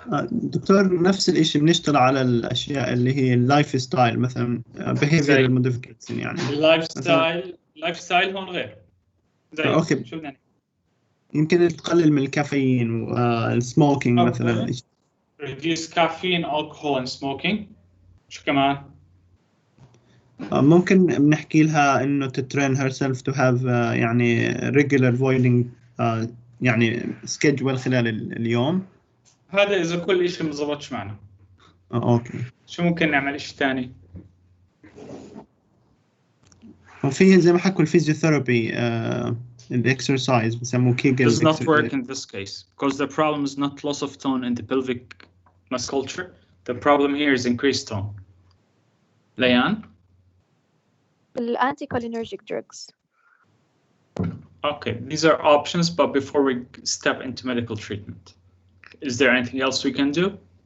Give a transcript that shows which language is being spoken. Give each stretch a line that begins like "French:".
Arabic: دكتور نفس الشيء بنشتغل على الاشياء اللي هي اللايف ستايل مثلا behavioral modification يعني اللايف ستايل هون غير زي اوكي شو بدنا يمكن تقلل من الكافيين والسموكينج مثلا
English: reduce caffeine, alcohol and smoking.
Arabic: شو كمان؟ ممكن بنحكي لها انه تترين
English: herself to have
Arabic: يعني regular voiding يعني schedule خلال اليوم. هذا إذا كل شيء مزبطش معنا. اوكي. شو ممكن نعمل شيء ثاني؟ وفي زي ما حكوا الفيزيوثيرابي الاكسرسايز بسموه كيجل.
English: Does not work in this case because the problem is not loss of tone in the pelvic musculature. The problem here is increased tone. Layan? Anticholinergic drugs. Okay, these are options, but before we step into medical treatment, is there anything else we can do?